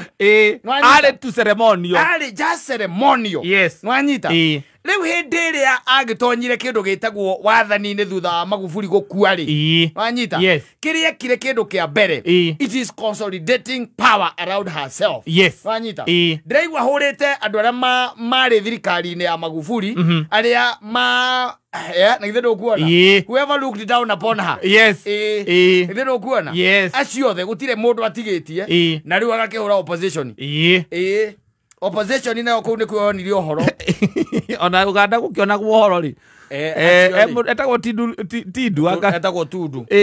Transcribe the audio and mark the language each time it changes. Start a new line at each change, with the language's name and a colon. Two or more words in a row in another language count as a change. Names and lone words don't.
Kikuyu: ari tu ceremonial ari
English: just ceremonial
Kikuyu: no anyita riu hindi iria agitonyire kindu gitagwo wathani-ini thutha wa Magufuli gukua ri wanyita kiria kire kindu kia mbere
English: it is consolidating power around herself
Kikuyu: wanyita ndiraigua hurite andu aria mari thirikari-ini ya Magufuli aria na ithe ndukuona
English: whoever looked down upon her
Kikuyu: ithe ndukuona acio the gutire mundu atigitie na riu agakihura opposition opposition nayo kuu ni kwonire uhoro ona Uganda gukiona guhoro ri etagwo Tindu etagwo Tundu